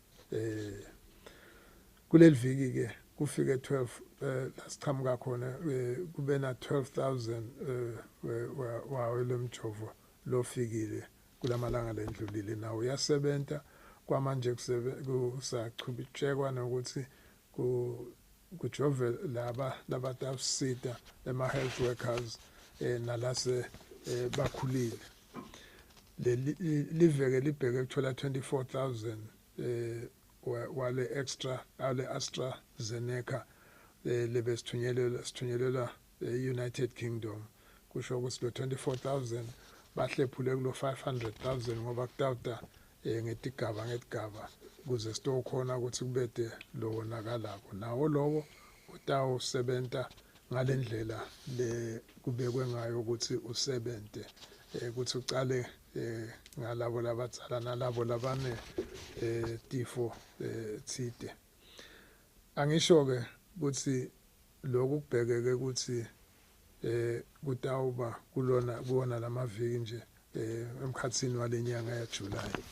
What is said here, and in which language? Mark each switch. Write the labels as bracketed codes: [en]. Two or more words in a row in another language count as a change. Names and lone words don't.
[ss] kuleli viki ke kufike 12 lasiqhamuka khona kube na 12,000 wawe lomjovo lofikile kulamalanga lendlulile nawo uyasebenta kwamanje kusachubitshekwa nokuthi kujove labatasita ema [en] health workers [ss] nalase bakhulile liveke libheke ukuthola 24,000 wale extra ale AstraZeneca lebesithunyelelwa United Kingdom kusho ukuthi lo 24,000 bahlephule kulo 500,000 ngoba kutawuta ngetigaba kuze sitokhona ukuthi kubede lo wonakalako nawo lowo utawusebenta ngalendlela le kubekwe ngayo ukuthi usebente ukuthi ucale ngalabo labatsala nalabo labane tifo tsite angisho ke ukuthi lokhu kubhekeke ukuthi kutawuba kuona lamaviki nje emkhatsini walenyanga ya July